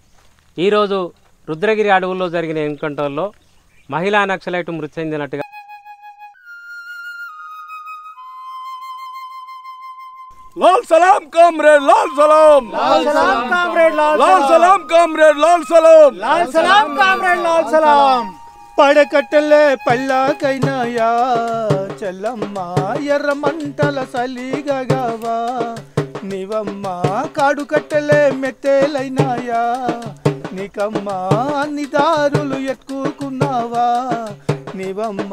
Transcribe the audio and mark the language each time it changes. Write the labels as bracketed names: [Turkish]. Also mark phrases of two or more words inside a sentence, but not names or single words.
[Telugu] ఈరోజు రుద్రగిరి అడవుల్లో జరిగిన ఎన్కౌంటర్లో మహిళా నక్సలైట్ మృతి చెందినట్టుగా [Hindi] लाल सलाम कामरेड लाल सलाम लाल सलाम कामरेड लाल सलाम कामरेड लाल सलाम लाल सलाम कामरेड लाल सलाम [Telugu] పడకట్టలే పల్లాకైనాయా చెల్లమ్మ ఎర్రమంటల సలిగగవా నీవమ్మ కాడుకట్టలే మెత్తేలైనాయా నీకమ్మ అన్ని దారులు ఎక్కుకున్నావా నీవమ్మ